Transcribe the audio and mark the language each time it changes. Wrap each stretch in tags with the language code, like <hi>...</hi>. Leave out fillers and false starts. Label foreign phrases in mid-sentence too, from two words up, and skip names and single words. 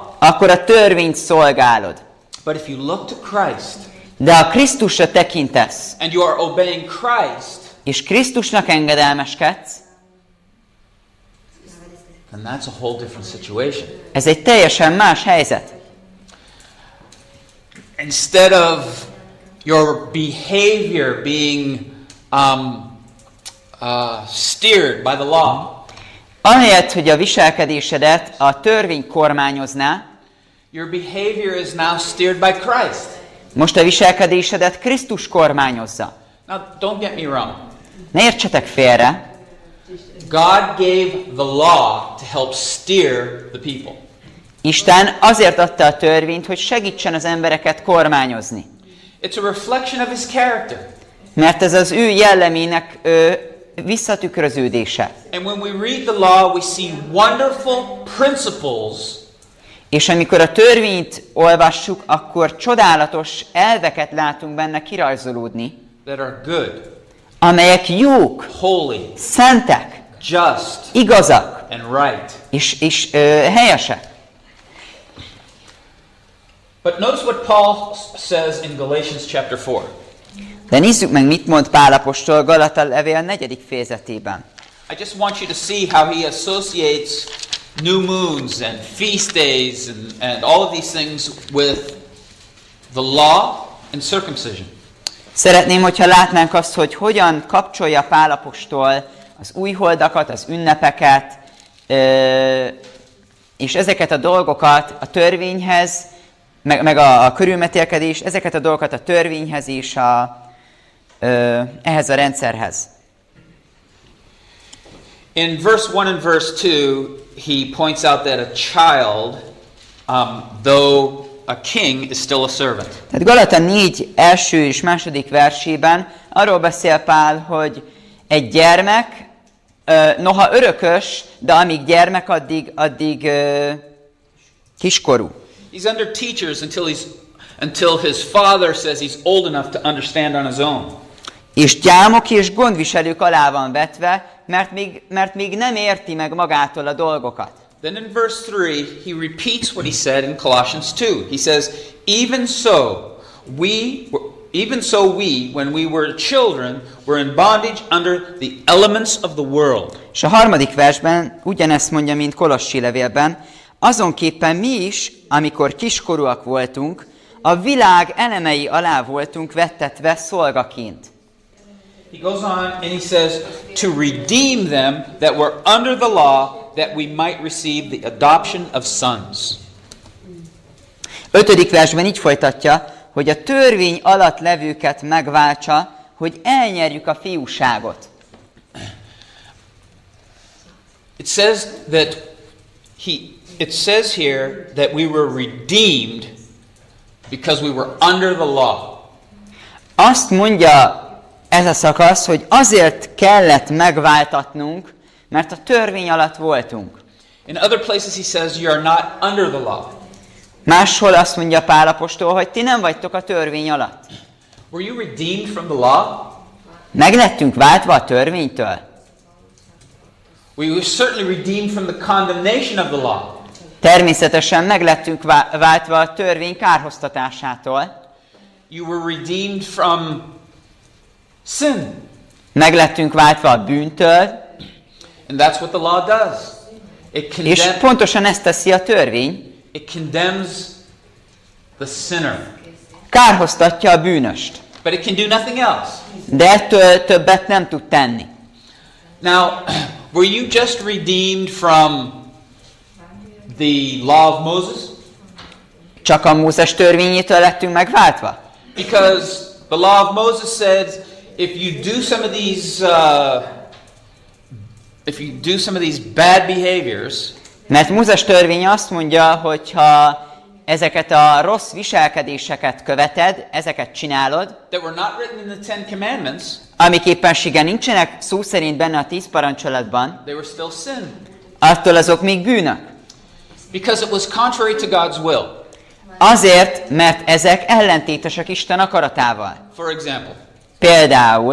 <hu>akkor a törvényt szolgálod.</hu> <en>But if you look to Christ,</en> <hu>de ha Krisztusra tekintesz,</hu> <en>and you are obeying Christ,</en> <hu>és Krisztusnak engedelmeskedsz,</hu> <en>then that's a whole different situation.</en> <hu>Ez egy teljesen más helyzet.</hu> <en>Instead of your behavior being steered by the law,</en> <hu>ahelyett, hogy a viselkedésedet a törvény kormányozná,</hu> <en>your behavior is now steered by Christ.</en> <hu>Most a viselkedésedet Krisztus kormányozza.</hu> <en>Now, don't get me wrong.</en> <hu>Ne értsetek félre.</hu> <en>God gave the law to help steer the people.</en> <hu>Isten azért adta a törvényt, hogy segítsen az embereket kormányozni.</hu> <en>It's a reflection of his character.</en> <hu>Mert ez az ő jellemének visszatükröződése.</hu> <en>And when we read the law, we see wonderful principles.</en> <hu>És amikor a törvényt olvassuk, akkor csodálatos elveket látunk benne kirajzolódni,</hu> <en>that are good,</en> <hu>amelyek jók,</hu> <en>holy,</en> <hu>szentek,</hu> <en>just,</en> <hu>igazak</hu> <en>and right.</en> <hu>és helyesek.</hu> <en>But notice what Paul says in Galatians chapter 4.</en> <hu>De nézzük meg, mit mond Pál apostol Galata levél 4. fejezetében.</hu> <en>I just want you to see how he associates new moons and feast days and all of these things with the law and circumcision.</en> <hu>Szeretném, hogyha látnánk azt, hogy hogyan kapcsolja Pál apostol az újholdakat, az ünnepeket, és ezeket a dolgokat a törvényhez, meg a körülmetélkedés, ezeket a dolgokat a törvényhez és ehhez a rendszerhez.</hu> <en>In verse 1 and verse 2, he points out that a child, though a king, is still a servant.</en> <hu>Tehát Galata 4 első és második versében arról beszél Pál, hogy egy gyermek, noha örökös, de amíg gyermek, addig kiskorú.</hu> <en>He's under teachers until his father says he's old enough to understand on his own.</en> <hu>És gyámok és gondviselők alá van vetve, mert még nem érti meg magától a dolgokat.</hu> <en>Then in verse 3, he repeats what he said in Colossians 2. He says, even so we, when we were children, were in bondage under the elements of the world.</en> <hu>És a 3. versben ugyanezt mondja, mint Kolossi levélben, azonképpen mi is, amikor kiskorúak voltunk, a világ elemei alá voltunk vettetve szolgaként.</hu> <en>He goes on and he says, to redeem them that were under the law, that we might receive the adoption of sons.</en> <hu>5. versben így folytatja, hogy a törvény alatt levőket megváltsa, hogy elnyerjük a fiúságot.</hu> <en>It says here that we were redeemed because we were under the law.</en> <hu>Azt mondja ez a szakasz, hogy azért kellett megváltatnunk, mert a törvény alatt voltunk.</hu> <en>In other places he says you are not under the law.</en> <hu>Máshol azt mondja Pál apostol, hogy ti nem vagytok a törvény alatt.</hu> <en>Were you redeemed from the law?</en> <hu>Meg lettünk váltva a törvénytől.</hu> <en>We were certainly redeemed from the condemnation of the law.</en> <hu>Természetesen meg lettünk váltva a törvény kárhoztatásától.</hu> <en>You were redeemed from sin.</en> <hu>Meg lettünk váltva a bűntől.</hu> <en>And that's what the law does.</en> <hu>És pontosan ezt teszi a törvény.</hu> <en>It condemns the sinner.</en> <hu>Kárhoztatja a bűnöst.</hu> <en>But it can do nothing else.</en> <hu>De ettől többet nem tud tenni.</hu> <en>Now, were you just redeemed from the law of Moses?</en> <hu>Csak a Mózes törvényétől lettünk megváltva?</hu> <en>Because the law of Moses said, if you do some of these bad behaviors,</en> <hu>mert Mózes törvénye azt mondja, hogy ha ezeket a rossz viselkedéseket követed, ezeket csinálod,</hu> <en>that were not written in the Ten Commandments,</en> <hu>amik éppenséggel nincsenek szó szerint benne a 10 parancsolatban,</hu> <en>they were still sin.</en> <hu>attól azok még bűnök.</hu> <en>Because it was contrary to God's will.</en> <hu>Azért, mert ezek ellentétesek Isten akaratával.</hu> <en>For example,</en> <hu>Például,</hu>